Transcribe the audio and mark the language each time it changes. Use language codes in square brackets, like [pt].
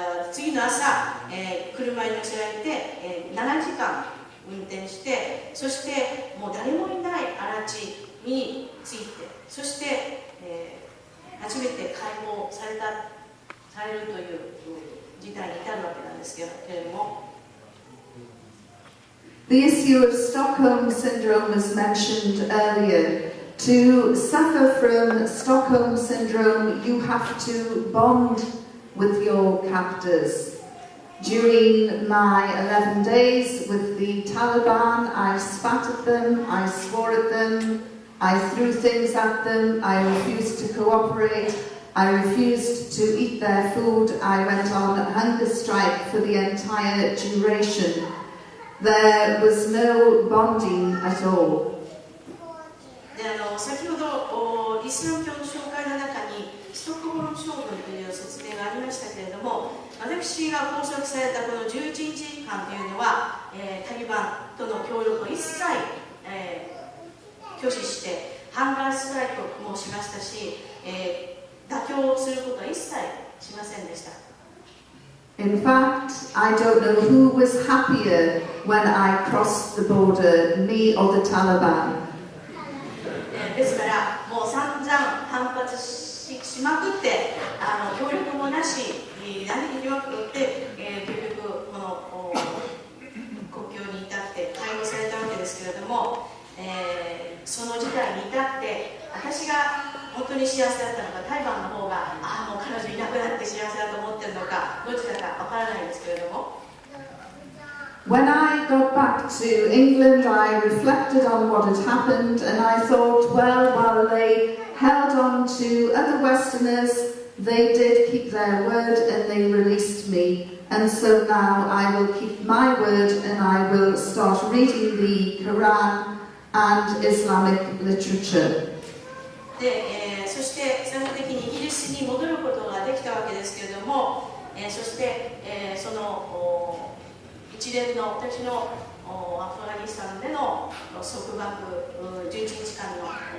[ja] 次の朝、車に乗せられて、7時間運転して、そしてもう誰もいない荒地に着いて、そして、初めて解放されるという事態に至るわけなんですけれども。 [en] The issue of Stockholm Syndrome was mentioned earlier. To suffer from Stockholm Syndrome, you have to bond with your captors. During my 11 days with the Taliban, I spat at them, I swore at them, I threw things at them, I refused to cooperate, I refused to eat their food, I went on a hunger strike for the entire duration. There was no bonding at all. [ja] で先ほどイスラム教の紹介の中にストックホルム将軍という説明がありましたけれども、私が拘束されたこの11日間というのは、タリバンとの協力を一切、拒否してハンガーストライクもしましたし、妥協することは一切しませんでした。 [en] In fact, I don't know who was happier when I crossed the border, me or the Taliban. [ja] ですからもう散々反発しまくって協力もなし何にもなくって結局この国境に至って解放されたわけですけれども、その事態に至って私が本当に幸せだったのか、タリバンの方がもう彼女いなくなって幸せだと思ってるのか、どちらかわからないんですけれども。 [en] When I got back to England, I reflected on what had happened and I thought, well, while they held on to other Westerners, they did keep their word and they released me. And so now I will keep my word and I will start reading the Quran and Islamic literature. [ja] で、そして最終的にイギリスに戻ることができたわけですけれども、そして、その一連の私のアフガニスタンでの束縛11日間の